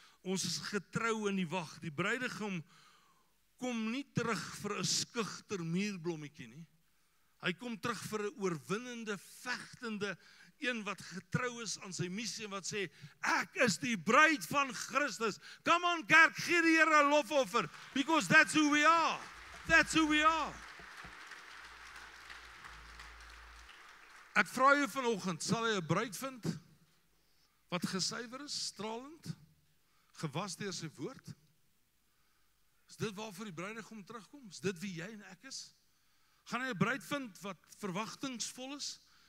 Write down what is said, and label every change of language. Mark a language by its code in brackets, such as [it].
[af] Ons is getrou in die wag. Die bruidegom kom nie terug vir 'n skugter muurblommetjie nie. Hy kom terug vir 'n oorwinnende, vegtende een wat getrou is aan sy missie en wat sê, ek is die bruid van Christus. [en] Come on kerk, [af] gee die Here 'n lofoffer, [en] because that's who we are. That's who we are. [af] Ek vra jou vanoggend, sal jy 'n bruid vind wat gesuiwer is, stralend, gewas deur sy woord? Is dit waarvoor die bruidegom terugkom? Is dit wie jy en ek is? Gaan hy 'n bruid vind wat verwagtingsvol is?